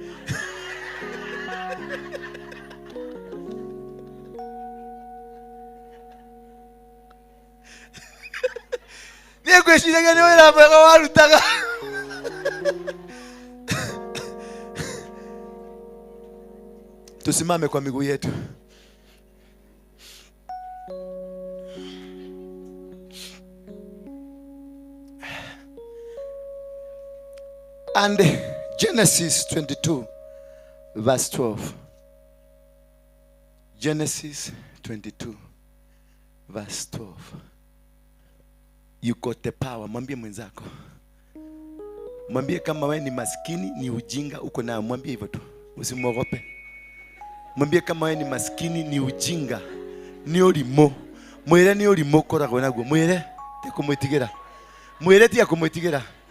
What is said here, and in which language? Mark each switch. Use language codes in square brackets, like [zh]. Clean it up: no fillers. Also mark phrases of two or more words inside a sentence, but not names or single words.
[ki] Niye shida ni wala mwega warutaga. [sw] Tusimame kwa miguu yetu. [en] And Genesis 22 verse 12. Genesis 22 verse 12. You got the power. [sw] Mwambie mwenzako. Mwambie kama wewe ni maskini ni ujinga uko nayo, mwambie hivyo tu. Usimwogope. Mwambie kama wewe ni maskini ni ujinga ni urimo. [ki] Mwire ni urimo koragwo naguo. Mwire ti kumwitigira. Mwire ti akumwitigira.